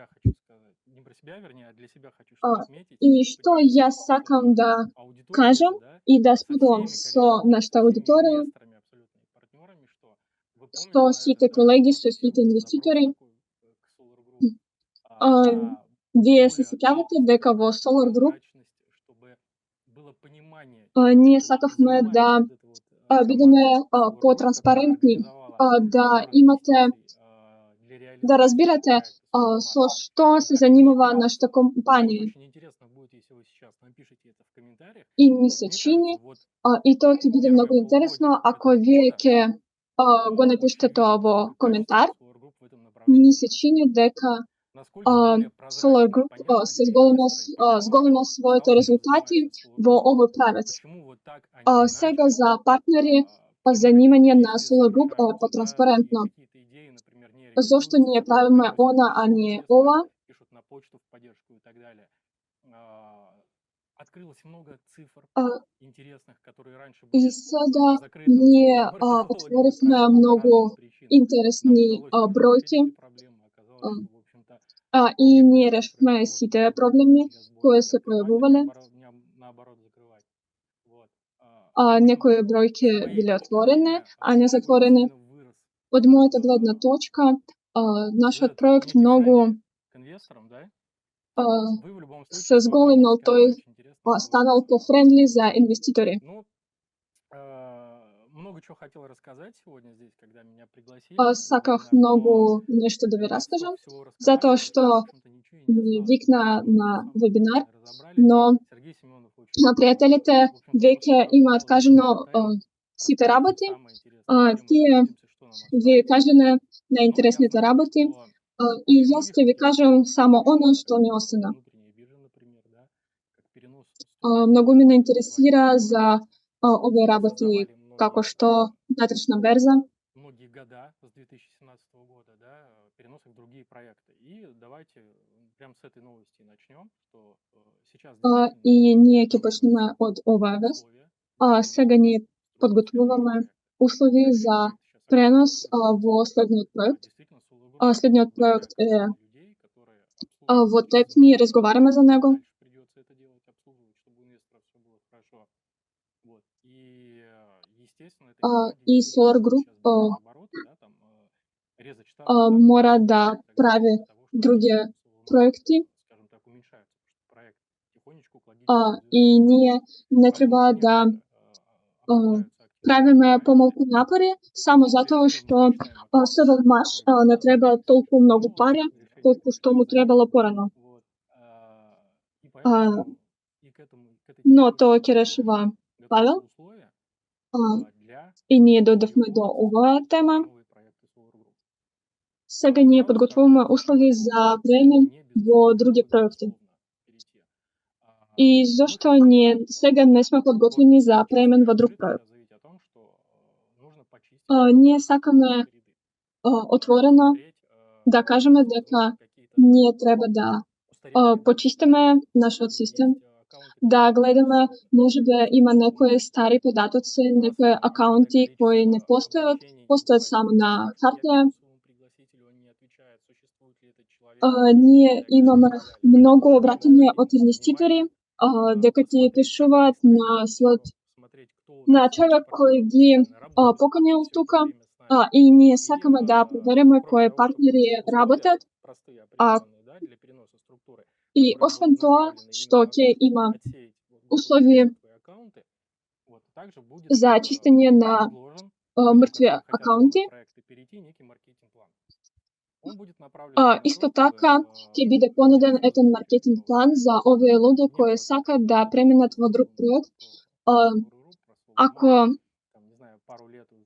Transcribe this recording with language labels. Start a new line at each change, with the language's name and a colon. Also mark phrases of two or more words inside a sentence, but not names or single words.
Macedonian: И што јас сакам да кажам и да споделам со нашата аудиторија, со сите колеги, со сите инвеститори. Вие се сеќавате дека во Solar Group
Russian: внимание,
Macedonian: ние
Russian: что
Macedonian: сакавме да
Russian: занимается вот эта
Macedonian: бидеме
Russian: команда Solar Group, которая
Macedonian: потранспарентни,
Russian: организовала
Macedonian: да
Russian: сбор
Macedonian: имате
Russian: инвестиций для
Macedonian: да
Russian: реализации
Macedonian: разбирате
Russian: проекта Solar
Macedonian: со
Russian: Park.
Macedonian: што
Russian: И
Macedonian: се
Russian: как
Macedonian: занимава
Russian: мне
Macedonian: нашата
Russian: кажется, вот
Macedonian: компанија.
Russian: очень интересно будет, если вы сейчас напишите это в комментариях.
Macedonian: И ми
Russian: Вот
Macedonian: се
Russian: мне
Macedonian: чини,
Russian: кажется, вот
Macedonian: и тоа ќе биде многу
Russian: первое
Macedonian: интересно
Russian: полугодие
Macedonian: ако
Russian: этого
Macedonian: вие
Russian: года
Macedonian: ќе го
Russian: очень
Macedonian: напишете тоа
Russian: видно,
Macedonian: во
Russian: насколько
Macedonian: коментар.
Russian: качество Solar Group в этом
Macedonian: Ми
Russian: направлении
Macedonian: се
Russian: выросло.
Macedonian: чини дека
Russian: Насколько более
Macedonian: Solar
Russian: прозрачно и
Macedonian: Group
Russian: понятно
Macedonian: се
Russian: для инвестора и
Macedonian: зголема
Russian: партнера
Macedonian: своите
Russian: стал, чем
Macedonian: резултати
Russian: занимается Solar
Macedonian: во
Russian: Group.
Macedonian: овој правец.
Russian: Почему вот так, а не
Macedonian: Сега
Russian: иначе?
Macedonian: за партнери
Russian: Почему
Macedonian: занимање
Russian: какие-то
Macedonian: на
Russian: действия
Macedonian: Solar Group
Russian: совершаются, да, и
Macedonian: потранспарентно.
Russian: какие-то идеи, например, не
Macedonian: Зошто
Russian: реализуются,
Macedonian: ние
Russian: которые
Macedonian: правиме
Russian: приносят
Macedonian: она, а
Russian: большие
Macedonian: не
Russian: интересные,
Macedonian: ова?
Russian: пишут на почту в поддержку и так далее. Открылось много цифр
Macedonian: А,
Russian: интересных, которые раньше
Macedonian: И
Russian: были
Macedonian: сега
Russian: закрыты
Macedonian: ние
Russian: условно маркетологами
Macedonian: отворивме
Russian: по
Macedonian: многу
Russian: разным причинам. Нам
Macedonian: интересни
Russian: удалось тоже
Macedonian: бројки,
Russian: решить эти проблемы. Оказалось, что, в общем-то,
Macedonian: и ние
Russian: некоторые цифры
Macedonian: решивме
Russian: можно
Macedonian: сите
Russian: было
Macedonian: проблеми
Russian: для сборки
Macedonian: кои се
Russian: открывать, а
Macedonian: појавувале.
Russian: наоборот закрывать. Вот. В общем,
Macedonian: Некои бројки
Russian: с моей
Macedonian: биле
Russian: точки
Macedonian: отворени,
Russian: зрения,
Macedonian: а не
Russian: очень
Macedonian: затворени.
Russian: сильно вырос
Macedonian: Од мојата гледна точка,
Russian: вот
Macedonian: нашиот
Russian: этот
Macedonian: проект
Russian: некий
Macedonian: многу
Russian: френди к инвесторам, да?
Macedonian: а,
Russian: Вы в любом
Macedonian: се
Russian: случае
Macedonian: зголемил,
Russian: столкнетесь,
Macedonian: тој
Russian: когда очень интересно будет
Macedonian: станал по-френдли за инвеститори.
Russian: Ну, много чего хотел рассказать сегодня здесь, когда меня пригласили на
Macedonian: Сакав
Russian: вебинар, но
Macedonian: многу нешто да ви
Russian: ребят столько
Macedonian: раскажам,
Russian: всего рассказали,
Macedonian: затоа
Russian: что,
Macedonian: што
Russian: в общем-то, ничего и не
Macedonian: ми
Russian: осталось.
Macedonian: викна
Russian: Много чего
Macedonian: на
Russian: все самое
Macedonian: вебинар,
Russian: интересное разобрали.
Macedonian: но
Russian: Сергей Семенов очень,
Macedonian: пријателите
Russian: в общем-то,
Macedonian: веќе
Russian: после
Macedonian: имаат
Russian: сразу
Macedonian: кажано
Russian: комментарий
Macedonian: сите
Russian: раскрыл все
Macedonian: работи,
Russian: самые интересные темы.
Macedonian: тие
Russian: Посмотрим, что нам
Macedonian: ви
Russian: осталось.
Macedonian: кажене
Russian: Но я
Macedonian: најинтересните
Russian: знаю,
Macedonian: работи,
Russian: что
Macedonian: и
Russian: очень
Macedonian: јас
Russian: многих
Macedonian: ќе ви
Russian: интересует
Macedonian: кажам само оно
Russian: такая
Macedonian: што
Russian: вещь,
Macedonian: ми
Russian: как
Macedonian: остана.
Russian: внутренняя биржа, например, да, как перенос структуры
Macedonian: Многу ме
Russian: своих
Macedonian: интересира за
Russian: акций.
Macedonian: овие
Russian: Мы
Macedonian: работи
Russian: создавали
Macedonian: како
Russian: многие,
Macedonian: што натрешна берза.
Russian: многие года с 2017 года, да, перенос их в другие проекты. И давайте прямо с этой новости начнем, что сейчас действительно
Macedonian: И ние ќе
Russian: готовы
Macedonian: почнеме од оваа вест.
Russian: условия для
Macedonian: Сега
Russian: переноса
Macedonian: ние
Russian: структуры в
Macedonian: подготвуваме
Russian: следующий проект.
Macedonian: услови
Russian: Следующий
Macedonian: за
Russian: проект сейчас
Macedonian: пренос
Russian: активно
Macedonian: во следниот проект.
Russian: действительно Solar Group
Macedonian: Следниот
Russian: большая
Macedonian: проект е
Russian: команда людей, которые обслуживают
Macedonian: во
Russian: эти
Macedonian: ТЕП, ние
Russian: разговоры.
Macedonian: разговараме за него.
Russian: Дальше придется это делать, обслуживать, чтобы у инвесторов все было хорошо. Вот. И, естественно, этой команде
Macedonian: И
Russian: не
Macedonian: Solar
Russian: имеет
Macedonian: Group
Russian: смысла сейчас бежать обороты, да, там, резать штаты, штаты
Macedonian: мора
Russian: и
Macedonian: да
Russian: так далее,
Macedonian: прави
Russian: для того, чтобы,
Macedonian: други
Russian: ну,
Macedonian: проекти,
Russian: скажем так, уменьшаются, потому что проект потихонечку, логически
Macedonian: и
Russian: развивается.
Macedonian: ние не
Russian: Поэтому,
Macedonian: треба да
Russian: конечно, обсуждаются активно
Macedonian: правиме
Russian: проекты.
Macedonian: помалку напори, само
Russian: Если
Macedonian: затоа
Russian: все
Macedonian: што
Russian: мы мечтаем о том,
Macedonian: се во маш
Russian: проект
Macedonian: не треба толку многу
Russian: но
Macedonian: пари,
Russian: решение
Macedonian: колку
Russian: приходит
Macedonian: што му
Russian: за ним.
Macedonian: требало порано.
Russian: Вот. И поэтому и к этой
Macedonian: Но
Russian: теме
Macedonian: тоа
Russian: тоже
Macedonian: ќе решива
Russian: готовятся
Macedonian: Павел,
Russian: условия для
Macedonian: и ние дојдовме до
Russian: реализации
Macedonian: оваа тема.
Russian: новые проекты Solar Group.
Macedonian: Сега ние
Russian: Сразу
Macedonian: подготвуваме
Russian: скажу,
Macedonian: услови
Russian: ничего
Macedonian: за
Russian: абсолютно
Macedonian: премен
Russian: не без
Macedonian: во
Russian: условий,
Macedonian: други
Russian: легко и
Macedonian: проекти.
Russian: безусловно перейти.
Macedonian: И
Russian: Мы
Macedonian: зошто
Russian: хотим
Macedonian: ние сега не сме подготвени за
Russian: честно
Macedonian: премен
Russian: и
Macedonian: во
Russian: друг открыто
Macedonian: проект?
Russian: сейчас заявить о том, что нужно почистить
Macedonian: Ние сакаме
Russian: ряды,
Macedonian: отворено
Russian: посмотреть,
Macedonian: да кажеме
Russian: есть,
Macedonian: дека
Russian: возможно, какие-то
Macedonian: ние треба да
Russian: устаревшие
Macedonian: почистиме нашиот систем,
Russian: есть аккаунты,
Macedonian: да
Russian: которые
Macedonian: гледаме можеби има некои стари
Russian: у
Macedonian: податоци,
Russian: нас
Macedonian: некои
Russian: огромное
Macedonian: акаунти кои не
Russian: количество
Macedonian: постојат,
Russian: обращений,
Macedonian: постојат
Russian: бывает
Macedonian: само на
Russian: недостатки,
Macedonian: хартија.
Russian: письмовому пригласителю он не отвечает, существует ли этот человек
Macedonian: Ние
Russian: и так далее,
Macedonian: имаме
Russian: и так далее.
Macedonian: многу
Russian: Поэтому
Macedonian: обраќања од
Russian: обратите
Macedonian: инвеститори,
Russian: внимание,
Macedonian: дека ти
Russian: посмотреть, как
Macedonian: пишуваат
Russian: быстро
Macedonian: на
Russian: это
Macedonian: својот
Russian: всё, смотреть, кто у
Macedonian: на
Russian: нас
Macedonian: човек
Russian: партнеры
Macedonian: кој ги
Russian: постоянно работают
Macedonian: поканил
Russian: всё это
Macedonian: тука,
Russian: время с нами.
Macedonian: и ние
Russian: И
Macedonian: сакаме да провериме
Russian: кроме
Macedonian: кои
Russian: того, чтобы
Macedonian: партнери
Russian: условия
Macedonian: работат,
Russian: простые,
Macedonian: а,
Russian: определенные, да, для переноса структуры,
Macedonian: и
Russian: которые
Macedonian: освен
Russian: будут
Macedonian: тоа,
Russian: направлены
Macedonian: што
Russian: именно на
Macedonian: ќе
Russian: то, чтобы
Macedonian: има
Russian: отсеять вот грубо
Macedonian: услови
Russian: говоря мертвые аккаунты, вот, также будет
Macedonian: за чистење на
Russian: предложен людям,
Macedonian: мртви
Russian: которые хотят в
Macedonian: акаунти.
Russian: новые проекты перейти, некий маркетинг-план. Он будет направлен на
Macedonian: Исто
Russian: то, чтобы
Macedonian: така ќе биде понуден
Russian: участвовать
Macedonian: етен
Russian: в этих
Macedonian: маркетинг
Russian: новых
Macedonian: план за
Russian: проектах.
Macedonian: овие луѓе
Russian: Не
Macedonian: кои
Russian: было так,
Macedonian: сакат
Russian: что
Macedonian: да преминат во друг
Russian: рассказывал
Macedonian: проект,
Russian: про Solar Group, про Solar
Macedonian: ако
Russian: Market, там, не знаю, пару лет уже